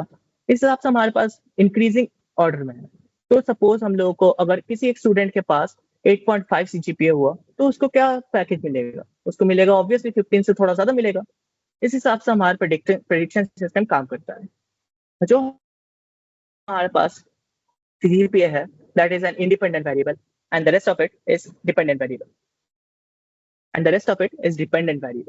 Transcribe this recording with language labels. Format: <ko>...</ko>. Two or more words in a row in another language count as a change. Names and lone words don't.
<hi>इस हिसाब से हमारे पास</hi> <en>increasing order</en> <hi>में है। तो सपोज हम लोगों को अगर किसी एक स्टूडेंट के पास 8.5 CGPA हुआ, तो उसको क्या पैकेज मिलेगा? उसको मिलेगा ऑब्वियसली 15 से थोड़ा ज्यादा मिलेगा। इस हिसाब से हमारा</hi> <en>prediction system</en> <hi>काम करता है। जो हमारे पास CGPA है,</hi> <en>that is an independent variable, and the rest of it is dependent variable. And the rest of it is dependent variable.</en>